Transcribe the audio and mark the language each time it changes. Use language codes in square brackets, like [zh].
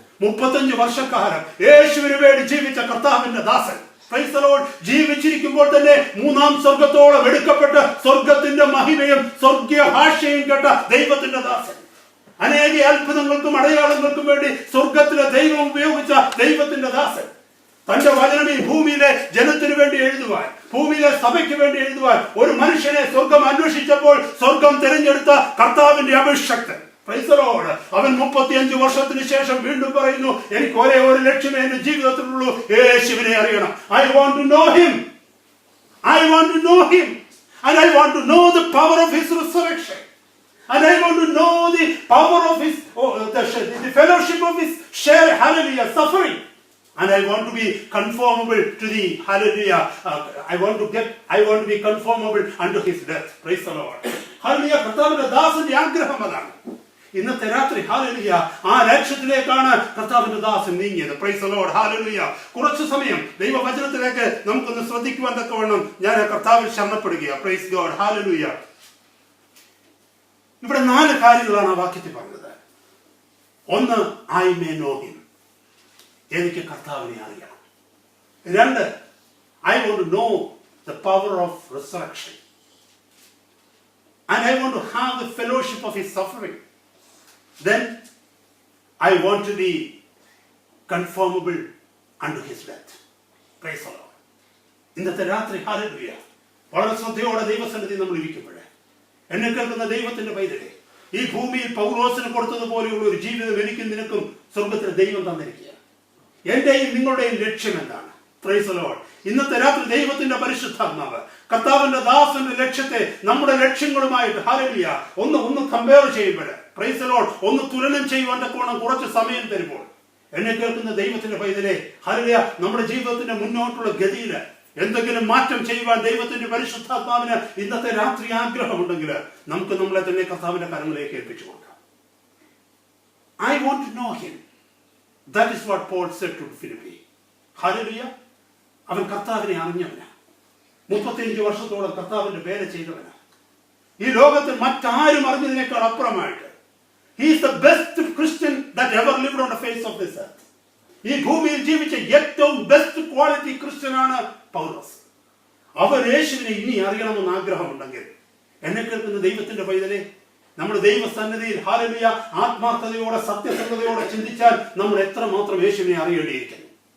[ml] 35 വർഷക്കാലം യേശുവിന് വേണ്ടി ജീവിച്ച കർത്താവിന്റെ ദാസൻ, [en] praise the Lord, [ml] ജീവിച്ചിരിക്കുമ്പോൾ തന്നെ 3-ാം സ്വർഗത്തോളം എടുക്കപ്പെട്ട് സ്വർഗത്തിന്റെ മഹിമയും സ്വർഗീയ ഭാഷയും കേട്ട ദൈവത്തിന്റെ ദാസൻ, അനേക അത്ഭുതങ്ങൾക്കും അടയാളങ്ങൾക്കും വേണ്ടി സ്വർഗത്തിലെ ദൈവം ഉപയോഗിച്ച ദൈവത്തിന്റെ ദാസൻ, തന്റെ വചനം ഈ ഭൂമിയിലെ ജനത്തിനു വേണ്ടി എഴുതുവാൻ, ഭൂമിയിലെ സഭയ്ക്ക് വേണ്ടി എഴുതുവാൻ ഒരു മനുഷ്യനെ സ്വർഗം അന്വേഷിച്ചപ്പോൾ സ്വർഗം തിരഞ്ഞെടുത്ത കർത്താവിന്റെ അഭിഷക്തൻ. Praise the Lord. അവൻ 35 വർഷത്തിന് ശേഷം വീണ്ടും പറയുന്നു, എനിക്ക് ഒരേ ഒരു ലക്ഷ്യമേ എന്റെ ജീവിതത്തിലുള്ളൂ, യേശുവിനെ അറിയണം. [en] I want to know him. I want to know him. And I want to know the power of his resurrection. And I want to know the power of his, the fellowship of his share, hallelujah, suffering. And I want to be conformable to the, hallelujah, I want to be conformable unto his death. Praise the Lord. Hallelujah. [ml] കർത്താവിന്റെ ദാസന്റെ ആഗ്രഹം അതാണ്. ഇന്നത്തെ രാത്രി hallelujah ആ ലക്ഷ്യത്തിലേക്കാണ് കർത്താവിന്റെ ദാസൻ നീങ്ങിയത്. [en] Praise the Lord. [ml] Hallelujah. കുറച്ചു സമയം ദൈവവചനത്തിലേക്ക് നമുക്കൊന്ന് ശ്രദ്ധിക്കുവാൻ തക്കവണ്ണം ഞാൻ കർത്താവിൽ ശരണപ്പെടുകയാണ്. [en] Praise God. [ml] ഹല്ലേലൂയ. ഇവിടെ 4 കാര്യങ്ങളാണ് ആ വാക്യത്തിൽ പറഞ്ഞത്. ഒന്ന്, [en] I may know him, [ml] എനിക്ക് കർത്താവിനെ അറിയണം. [en] 2, I want to know the power of resurrection and I want to have the fellowship of his suffering. Then I want to be conformable unto his death. Praise the Lord. [ml] ഇന്നത്തെ രാത്രി hallelujah വളരെ ശ്രദ്ധയോടെ ദൈവസന്നിധി നമ്മൾ ഇരിക്കുമ്പോഴേ എന്നെ കേൾക്കുന്ന ദൈവത്തിന്റെ പൈതലേ, ഈ ഭൂമിയിൽ പൗലോസിന് കൊടുത്തതുപോലെയുള്ള ഒരു ജീവിതം എനിക്കും നിനക്കും സ്വർഗത്തിൽ ദൈവം തന്നിരിക്കുക. എന്റെയും നിങ്ങളുടെയും ലക്ഷ്യം എന്താണ്? [en] Praise the Lord. [ml] ഇന്നത്തെ രാത്രി ദൈവത്തിന്റെ പരിശുദ്ധാത്മാവ് കർത്താവിന്റെ ദാസന്റെ ലക്ഷ്യത്തെ നമ്മുടെ ലക്ഷ്യങ്ങളുമായിട്ട് ഹല്ലേലൂയ ഒന്ന് കമ്പയർ ചെയ്യുമ്പോൾ, പ്രൈസ് ദി ലോർഡ്, ഒന്ന് തുലനം ചെയ്യുവാൻ തക്കവണ്ണം കുറച്ച് സമയം തരുമ്പോൾ എന്നെ കേൾക്കുന്ന ദൈവത്തിന്റെ പൈതലേ, ഹല്ലേലൂയ, നമ്മുടെ ജീവിതത്തിന്റെ മുന്നോട്ടുള്ള ഗതിയിൽ എന്തെങ്കിലും മാറ്റം ചെയ്യുവാൻ ദൈവത്തിന്റെ പരിശുദ്ധാത്മാവിന് ഇന്നത്തെ രാത്രി ആഗ്രഹമുണ്ടെങ്കിൽ നമുക്ക് നമ്മളെ തന്നെ കർത്താവിന്റെ കരങ്ങളിലേക്ക് ഏൽപ്പിച്ചു കൊടുക്കാം. [en] I want to know him. That is what Paul said to Philippi. Hallelujah. [ml] അവൻ കർത്താവിനെ അറിഞ്ഞവനാ. 35 വർഷത്തോളം കർത്താവിന്റെ വേല ചെയ്തവനാ. ഈ ലോകത്തിൽ മറ്റാരും അറിഞ്ഞതിനേക്കാൾ അപ്പുറമായിട്ട് [en] he is the best Christian that ever lived on the face of this earth. [ml] ഈ ഭൂമിയിൽ ജീവിച്ച ഏറ്റവും ബെസ്റ്റ് ക്വാളിറ്റി ക്രിസ്ത്യനാണ് പൗലോസ്. അവർ യേശുവിനെ ഇനി അറിയണമെന്ന് ആഗ്രഹമുണ്ടെങ്കിൽ എന്നെ കേൾക്കുന്ന ദൈവത്തിന്റെ പൈതലേ, നമ്മുടെ ദൈവസന്നിധിയിൽ ഹല്ലേലൂയ ആത്മാർത്ഥതയോടെ സത്യസന്ധതയോടെ ചിന്തിച്ചാൽ നമ്മൾ എത്രമാത്രം യേശുവിനെ അറിയേണ്ടിയിരിക്കുന്നു.